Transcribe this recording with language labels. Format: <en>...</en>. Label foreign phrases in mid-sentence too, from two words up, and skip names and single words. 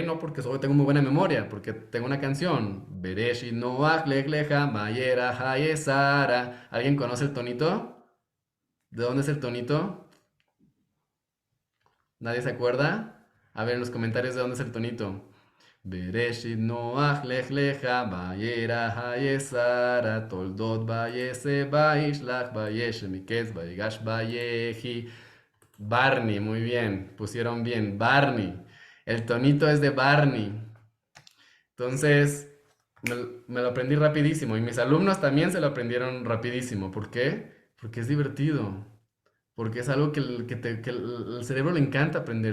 <es>No porque solo tengo muy buena memoria, porque tengo una canción. Bereshit Noach Lech Lecha Mayera Hayesara. ¿Alguien conoce el tonito? ¿De dónde es el tonito? ¿Nadie se acuerda? A ver en los comentarios de dónde es el tonito. Bereshit Noach Lech Lecha Mayera Hayesara Toldot Vayese Vaishlach Vayeshe Miketz Vayigash Vayehi. Barney, muy bien, pusieron bien, Barney. El tonito es de Barney. Entonces, me, me lo aprendí rapidísimo y mis alumnos también se lo aprendieron rapidísimo. ¿Por qué? Porque es divertido. Porque es algo que el cerebro le encanta aprender.</es>